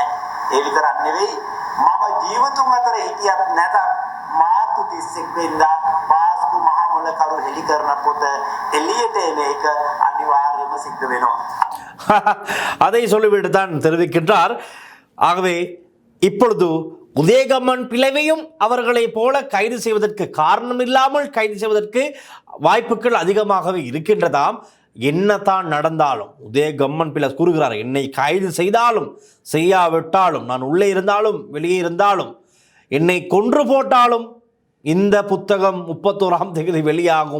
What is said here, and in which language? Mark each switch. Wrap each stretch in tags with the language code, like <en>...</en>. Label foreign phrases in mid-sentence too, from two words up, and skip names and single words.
<si>ඒ විතරක් නෙවෙයි මම ජීවතුන් අතර හිටියත් නැතත් මාර්තු 31 වෙනිදා පාස්කු මහා මුලකරු හෙළි කරන පොත එළියට එන එක අනිවාර්යයෙන්ම සිද්ධ වෙනවා.</si> <ta>அதை சொல்லிவிட்டு தான் தெரிவிக்கின்றார். ஆகவே இப்பொழுது உதயகம்மன் பிளவையும் அவர்களை போல கைது செய்வதற்கு காரணம் இல்லாமல் கைது செய்வதற்கு வாய்ப்புகள் அதிகமாகவே இருக்கின்றதாம். என்னதான் நடந்தாலும் உதயகம்மன் பிள்ளை கூறுகிறார், என்னை கைது செய்தாலும் செய்யாவிட்டாலும், நான் உள்ளே இருந்தாலும் வெளியே இருந்தாலும், என்னை கொன்று போட்டாலும் இந்த புத்தகம் 31ஆம் தேதி வெளியாகும்.</ta>